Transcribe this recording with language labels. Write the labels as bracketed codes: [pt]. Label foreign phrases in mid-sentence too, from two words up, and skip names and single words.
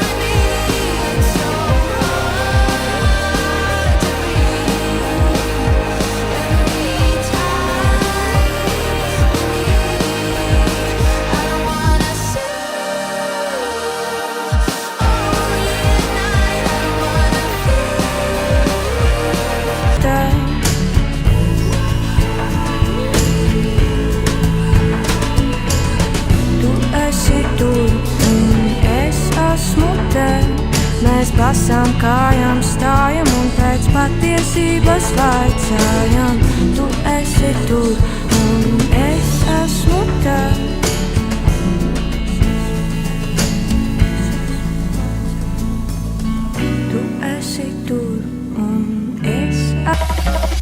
[en] I need so hard to breathe every time we meet. I don't wanna see you only at night. I don't wanna feel. [lv] Tu esi tur un es esmu te. Mēs basām kājām stājam un pēc patiesības vaicājam. Tu esi tur un es esmu te. Tu esi tur un es esmu.